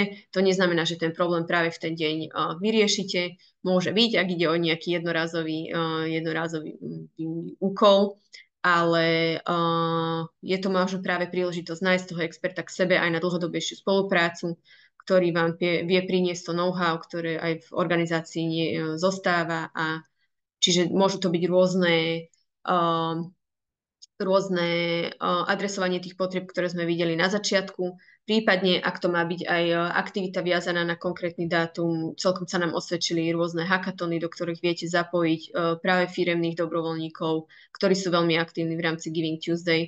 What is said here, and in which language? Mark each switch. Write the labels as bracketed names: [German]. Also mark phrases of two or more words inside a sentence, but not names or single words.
[Slovak] To neznamená, že ten problém práve v ten deň vyriešite. Môže byť, ak ide o nejaký jednorázový úkol, ale je to možno práve príležitosť nájsť toho experta k sebe aj na dlhodobejšiu spoluprácu, ktorý vám vie priniesť to know-how, ktoré aj v organizácii zostáva. A čiže môžu to byť rôzne adresovanie tých potrieb, ktoré sme videli na začiatku. Prípadne, ak to má byť aj aktivita viazaná na konkrétny dátum, celkom sa nám osvedčili rôzne hackatony, do ktorých viete zapojiť práve firemných dobrovoľníkov, ktorí sú veľmi aktívni v rámci Giving Tuesday.